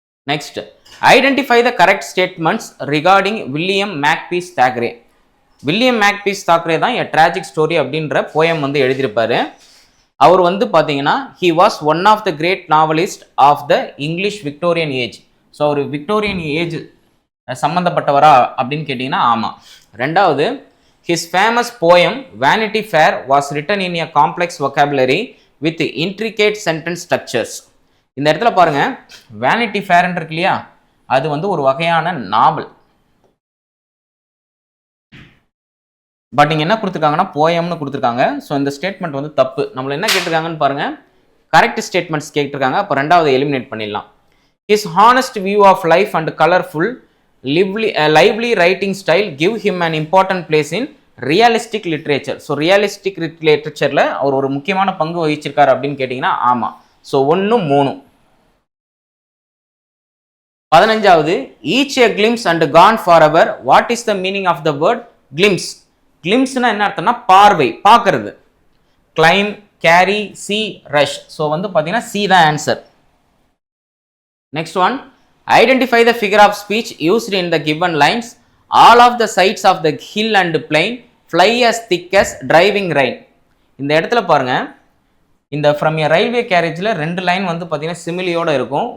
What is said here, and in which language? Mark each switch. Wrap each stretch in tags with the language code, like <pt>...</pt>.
<en>Next, identify the correct statements regarding William Makepeace Thackeray.</en> <ta>William மேக்பீஸ் Thackeray தான் எ tragic story அப்படின்ற poem வந்து எழுதியிருப்பாரு. அவர் வந்து பார்த்தீங்கன்னா</ta> <en>He was one of the great novelist of the English Victorian age.</en> <ta>So our Victorian age சம்மந்தப்பட்டவரா அப்படின்னு கேட்டிங்கன்னா ஆமாம்.</ta> <en>ரெண்டாவது, his famous poem Vanity Fair was written in a complex vocabulary with intricate sentence structures.</en> <ta>இந்த இடத்துல பாருங்க, vanity ஃபேர்ன்னு இருக்கு இல்லையா, அது வந்து ஒரு வகையான நாவல். பட் இங்கே என்ன கொடுத்துருக்காங்கன்னா போயம்னு கொடுத்துருக்காங்க. ஸோ இந்த ஸ்டேட்மெண்ட் வந்து தப்பு. நம்மள என்ன கேட்டிருக்காங்கன்னு பாருங்க, கரெக்ட் ஸ்டேட்மெண்ட்ஸ் கேட்டிருக்காங்க. அப்போ ரெண்டாவது எலிமினேட் பண்ணிடலாம்.</ta> <en>his honest view of life and colorful lively writing style give him an important place in realistic literature.</en> <ta>So realistic லிட்ரேச்சரில் அவர் ஒரு முக்கியமான பங்கு வகிச்சிருக்காரு அப்படின்னு கேட்டிங்கன்னா ஆமாம்.</ta> <en>So 1, 3. 15வது, each a glimpse and gone forever. What is the meaning of the word glimpse?</en> <ta>கிளிம்ஸ்னா என்ன அர்த்தம்னா பார்வை, பார்க்கறது.</ta> <en>climb, carry, see, rush. So</en> <ta>வந்து பார்த்தீங்கன்னா</ta> <en>C தான் answer. Next one, identify the figure of speech used in the given lines. All of the sides of the hill and plain fly as thick as driving rain.</en> <ta>இந்த இடத்துல பாருங்க, இந்த from a railway கேரேஜில் 2 line வந்து பார்த்தீங்கன்னா சிமிலியோட இருக்கும்.</ta>